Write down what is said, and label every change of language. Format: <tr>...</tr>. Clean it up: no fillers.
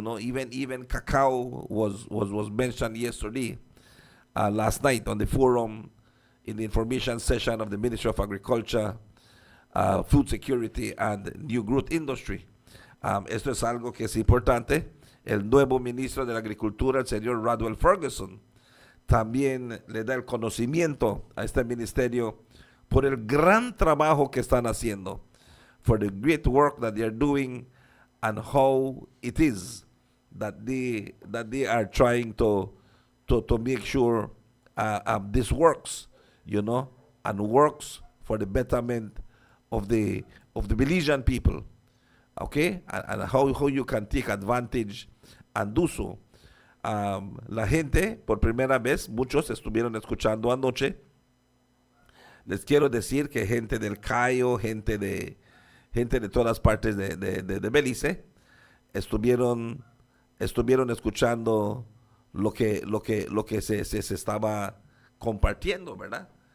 <en>Even cacao was mentioned yesterday, last night on the forum, in the information session of the Ministry of Agriculture, Food Security and New Growth Industry.</en> <es>Esto es algo que es importante. El nuevo ministro de la Agricultura, el señor Radwell Ferguson, también le da el conocimiento a este ministerio por el gran trabajo que están haciendo,</es> <en>for the great work that they are doing, and how it is that they are trying to make sure this works, and works for the betterment of the Belizean people. Okay, and how you can take advantage and do so.</en> <es>La gente, por primera vez, muchos estuvieron escuchando anoche. Les quiero decir que gente del Cayo, gente de todas partes de Belice, estuvieron escuchando lo que se estaba compartiendo, ¿verdad?</es>